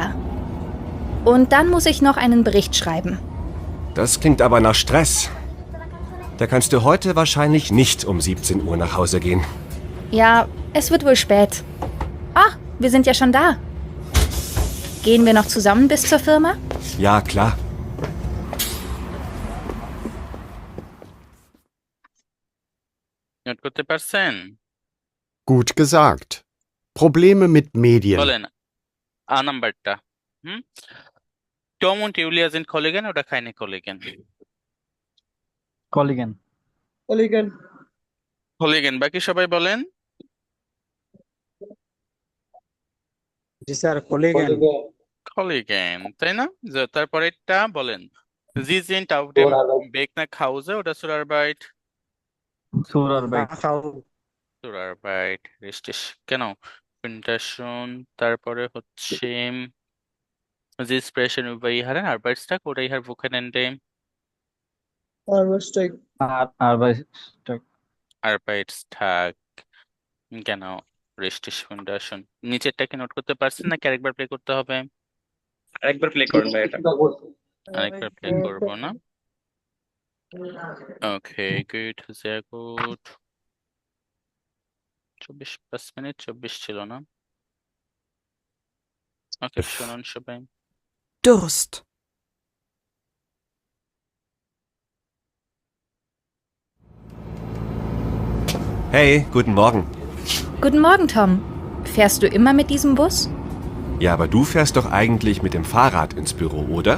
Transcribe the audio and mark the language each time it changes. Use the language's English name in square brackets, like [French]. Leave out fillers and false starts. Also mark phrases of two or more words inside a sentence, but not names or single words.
[German] Und dann muss ich noch einen Bericht schreiben. Das klingt aber nach Stress. Da kannst du heute wahrscheinlich nicht um 17 Uhr nach Hause gehen. Ja, es wird wohl spät. Ah, wir sind ja schon da. Gehen wir noch zusammen bis zur Firma? Ja, klar. [Bangla] নোট করতে পারছেন? [German] Gut gesagt. Probleme mit Medien. [Bangla] বলেন আ নাম্বারটা। [German] টম und ইউলিয়া sind Kollegen oder keine Kollegen? Kollegen. Kollegen. Kollegen, [Bangla] বাকি সবাই বলেন। জি স্যার, [German] Kollegen. Kollegen, [Bangla] তাই না? তারপরেরটা বলেন। [German] Sie sind auf dem Weg nach Hause oder zur Arbeit? Zur Arbeit. Zur Arbeit, richtig. Genau. Fintation, [Bangla] তারপরে হচ্ছে [German] Sie sprechen über Ihren Arbeitstag oder Ihr Wochenende? Arbeitstag. Arbeitstag. Arbeitstag. Genau. Richtig, Fintation. [Bangla] নিচেরটা কি নোট করতে পারছেন নাকি আরেকবার প্লে করতে হবে? আরেকবার প্লে করেন ভাই এটা। আরেকবার প্লে করবো না? ওকে, গুড, [German] sehr gut. [Bangla] 5 মিনিট 24 ছিল না? ওকে, শুনুন সবাই। [German] Durst. Hey, guten Morgen. Guten Morgen, Tom. Fährst du immer mit diesem Bus? Ja, aber du fährst doch eigentlich mit dem Fahrrad ins Büro, oder?